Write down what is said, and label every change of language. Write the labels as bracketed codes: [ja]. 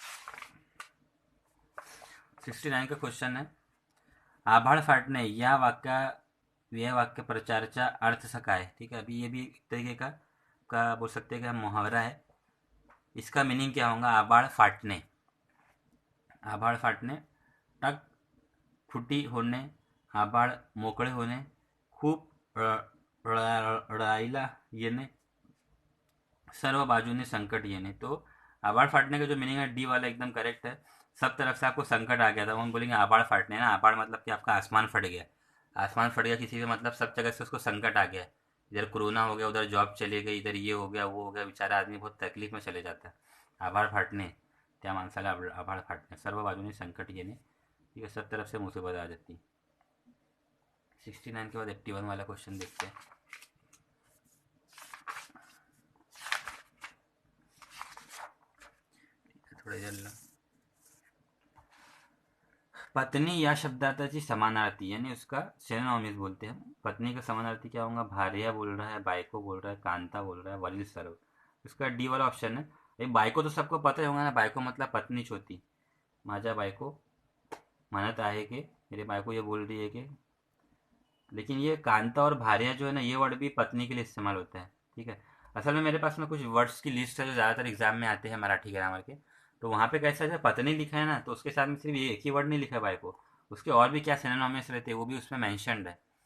[hi] 69 का क्वेश्चन है, आभाळ फाटणे यह [mr] वाक्य प्रचारचा अर्थ सा काय, [hi] ठीक है। अभी ये भी एक तरीके का बोल सकते हैं कि मुहावरा है। इसका मीनिंग क्या होगा? [mr] आभाळ फाटणे, आभाळ फाटणे, टक फुटी होणे, आभाळ मोकळे होणे, खूप रडायला येणे, सर्व बाजूने संकट येणे। [hi] तो आभाळ फाटने का जो मीनिंग है डी वाला एकदम करेक्ट है। सब तरफ से आपको संकट आ गया था, हम बोलेंगे आभाड़ फाटने ना, आभाड़ मतलब कि आपका आसमान फट गया, आसमान फट गया किसी का मतलब सब जगह से उसको संकट आ गया। इधर कोरोना हो गया, उधर जॉब चली गई, इधर ये हो गया वो हो गया, बेचारा आदमी बहुत तकलीफ में चले जाता है। [mr] आभाळ फाटणे, त्या माणसाला आभाळ फाटणे, सर्व बाजूने संकट येणे, [hi] ठीक है, सब तरफ से मुसीबत आ जाती। 69 के बाद 81 वाला क्वेश्चन देखते हैं। थोड़ा जल्द, पत्नी [mr] या शब्दार्थाची समानार्थी [hi] यानी उसका सिनोनिम्स बोलते हैं। पत्नी का समानार्थी क्या होगा? भार्या बोल रहा है, बायको बोल रहा है, कांता बोल रहा है, वरील सर्व। इसका डी वाला ऑप्शन है। ये बायको तो सबको पता ही होगा ना, बायको मतलब पत्नीच होती। [mr] माझ्या बायको म्हणत आहे की, [hi] मेरी बायको ये बोल रही है कि लेकिन ये कांता और भार्या जो है ना, ये वर्ड भी पत्नी के लिए इस्तेमाल होता है। ठीक है। असल में मेरे पास में कुछ वर्ड्स की लिस्ट है जो ज़्यादातर एग्जाम में आते हैं मराठी ग्रामर के। तो वहाँ पे कैसा है, पत्नी लिखा है ना, तो उसके साथ में सिर्फ ये एक ही वर्ड नहीं लिखा है बाई को, उसके और भी क्या सिनोनिम्स रहते हैं वो भी उसमें मैंशनड है।